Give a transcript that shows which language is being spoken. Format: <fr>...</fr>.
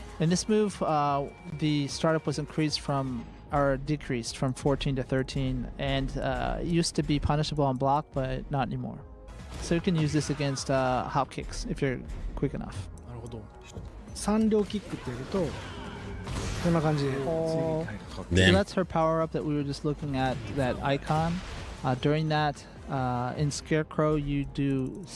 <en>In this move, the startup was increased from or decreased from 14 to 13, and used to be punishable on block, but not anymore. So you can use this against hop kicks if you're quick enough.</en> <ja>なるほど。 3両キックってやるとこんな感じで次に入る。</ja> <en>So Damn. that's her power up that we were just looking at, that icon. During that, in Scarecrow, you do</en>